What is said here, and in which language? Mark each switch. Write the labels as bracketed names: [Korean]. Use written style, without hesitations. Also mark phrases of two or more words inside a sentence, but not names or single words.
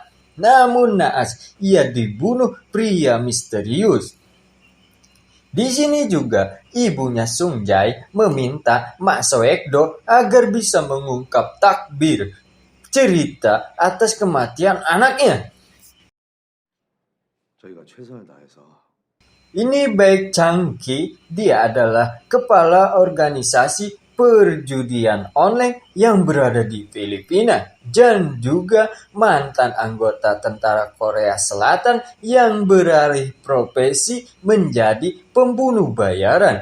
[Indonesian] Namun naas, ia dibunuh pria misterius. Di sini juga ibunya Sung Jae meminta Mak Soek-do agar bisa mengungkap takbir cerita atas kematian anaknya. [Korean] 저희가 최선을 다해서 [Indonesian] Ini Baek Chang-ki, dia adalah kepala organisasi perjudian online yang berada di Filipina dan juga mantan anggota tentara Korea Selatan yang beralih profesi menjadi pembunuh bayaran.